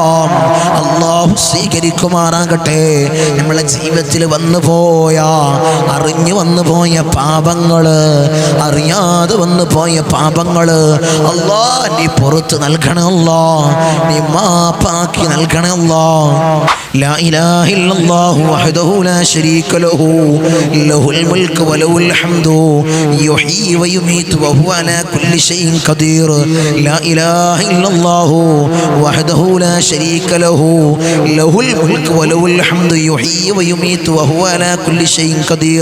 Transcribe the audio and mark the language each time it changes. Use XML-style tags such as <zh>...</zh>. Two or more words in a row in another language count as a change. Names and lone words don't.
<ml>അല്ലാഹു സ്വീകരിക്കുമാറാകട്ടെ. നമ്മളെ ജീവിതത്തിൽ വന്നുപോയ, അറിഞ്ഞു വന്നുപോയ പാപങ്ങള്, അറിയാതെ വന്നുപോയ പാപങ്ങള് അല്ലാ നീ പുറത്ത് നൽകണേ അല്ലാ, നീ മാപ്പാക്കി നൽകണേ അല്ലാ.</ml> <ar>لا إله إلا الله وحده لا شريك له له الملك وله الحمد يحيي ويميت وهو على كل شيء قدير. لا إله إلا الله وحده لا شريك له له الملك وله الحمد يحيي ويميت وهو على كل شيء قدير.</ar>